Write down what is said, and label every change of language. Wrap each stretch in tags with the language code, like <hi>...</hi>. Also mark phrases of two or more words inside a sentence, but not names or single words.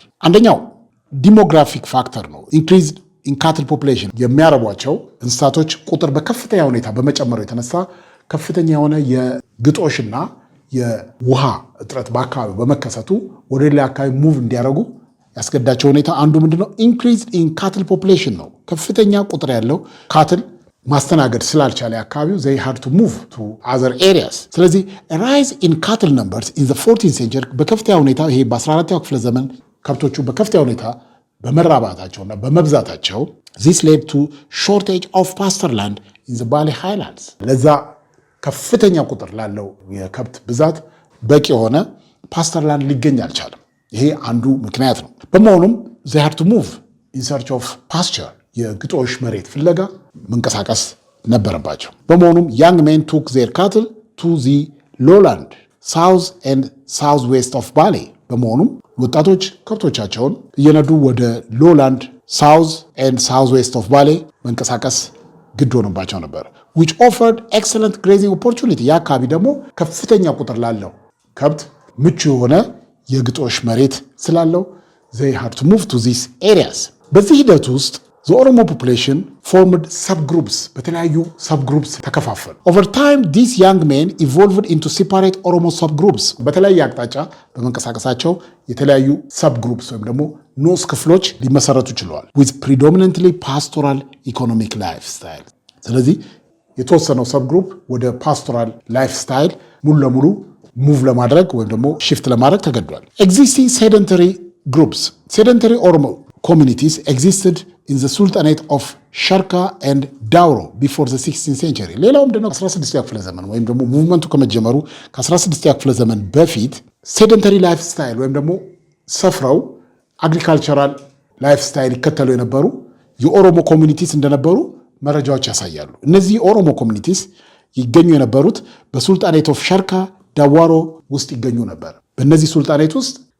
<am>አንደኛው</am> <en>demographic factor</en> <am>ነው።</am> <en>increased in cattle population</en> <am>የሚያረቧቸው እንስሳቶች ቁጥር በከፍተኛ ሁኔታ በመጨመሩ የተነሳ ከፍተኛ የሆነ የግጦሽና የውሃ እጥረት በአካባቢው በመከሰቱ ወደ ሌላ አካባቢ ሙቭ እንዲያደርጉ ያስገዳቸው ሁኔታ አንዱ ምንድነው?</am> <en>increased in cattle population</en> <am>ነው። ከፍተኛ ቁጥር ያለው ካትል ማስተናገድ ስላልቻለ አካባቢው</am> <en>they had to move to other areas።</en> <am>ስለዚህ</am> <en>rise in cattle numbers in the 14th century</en> <am>በከፍተኛ ሁኔታ ይሄ በ14ኛው ክፍለ ዘመን ከብቶቹ በከፍተኛ ሁኔታ በመራባታቸውና በመብዛታቸው</am> <en>this led to shortage of pasture land in the Bali Highlands።</en> <am>ለዛ ከፍተኛ ቁጥር ላለው የከብት ብዛት በቂ የሆነ</am> <en>pasture land</en> <am>ሊገኝ አልቻለም። ይሄ አንዱ ምክንያት ነው። በመሆኑም</am> <en>they had to move in search of pasture</en> <am>የግጦሽ መሬት ፍለጋ መንቀሳቀስ ነበረባቸው።</am> <en>በመሆኑም young men took their cattle to the lowland south and southwest of Bali።</en> <am>በመሆኑም ወጣቶች ከብቶቻቸውን እየነዱ ወደ</am> <en>lowland south and southwest of Bali</en> <am>መንቀሳቀስ ግድ ሆኖባቸው ነበር።</am> <en>which offered excellent grazing opportunity።</en> <am>ያ አካባቢ ደግሞ ከፍተኛ ቁጥር ላለው ከብት ምቹ የሆነ የግጦሽ መሬት ስላለው</am> <en>they had to move to these areas።</en> <am>በዚህ ሂደት ውስጥ</am> <en>the Oromo population formed subgroups</en> <am>በተለያዩ subgroups ተከፋፈሉ።</am> <en>over time these young men evolved into separate Oromo</en> <am>subgroups። በተለያየ አቅጣጫ በመንቀሳቀሳቸው የተለያዩ subgroups ወይም ደግሞ ንዑስ ክፍሎች ሊመሰረቱ ችለዋል</am> <en>with predominantly pastoral economic lifestyle።</en> <am>ስለዚህ የተወሰነው subgroup ወደ</am> <en>pastoral lifestyle</en> <am>ሙሉ ለሙሉ ሙቭ ለማድረግ ወይም ደግሞ shift ለማድረግ ተገዷል።</am> <en>existing sedentary groups sedentary Oromo communities existed in the Sultanate of Sharqa and Dauro before the 16th</en> <am>century። ሌላው ምንድነው 16ኛው ክፍለ ዘመን ወይም ደግሞ ሙቭመንቱ ከመጀመሩ ከ16ኛው ክፍለ ዘመን በፊት</am> <en>sedentary life style</en> <am>ወይም ደግሞ ሰፍረው</am> <en>agricultural life style</en> <am>ይከተሉ የነበሩ የኦሮሞ ኮሚኒቲስ እንደነበሩ መረጃዎች ያሳያሉ። እነዚህ የኦሮሞ ኮሚኒቲስ ይገኙ የነበሩት በሱልጣኔት ኦፍ ሸርካ ዳዋሮ ውስጥ ይገኙ ነበር። በእነዚህ ሱልጣኔት ውስጥ</am>